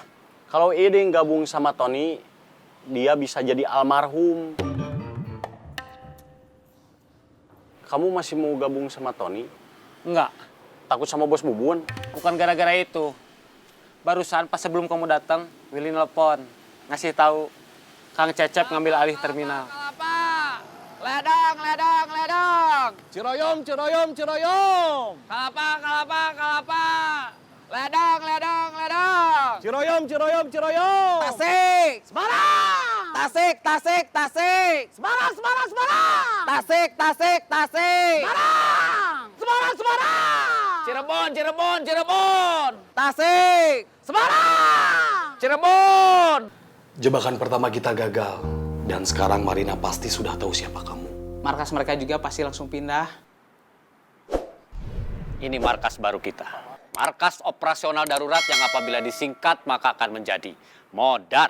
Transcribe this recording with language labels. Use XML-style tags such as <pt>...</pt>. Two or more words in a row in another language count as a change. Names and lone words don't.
<id>Kalau Iding gabung sama Tony, dia bisa jadi almarhum. Kamu masih mau gabung sama Tony? Enggak. Takut sama bos Bubun? Bukan gara-gara itu. Barusan pas sebelum kamu datang, Willy nelpon. Ngasih tahu Kang Cecep ngambil alih terminal. Kelapa! Ledang, ledang, ledang! Ciroyom, ciroyom, ciroyom. Kelapa! Ledang, ledang, ledang! Ciroyom, ciroyom, ciroyom. Tasik! Semarang! Tasik! Semarang! Tasik! Semarang! Cirebon. Tasik! Semarang! Cirebon. Jebakan pertama kita gagal. Dan sekarang Marina pasti sudah tahu siapa kamu. Markas mereka juga pasti langsung pindah. Ini markas baru kita. Markas operasional darurat yang apabila disingkat maka akan menjadi Modar.</id>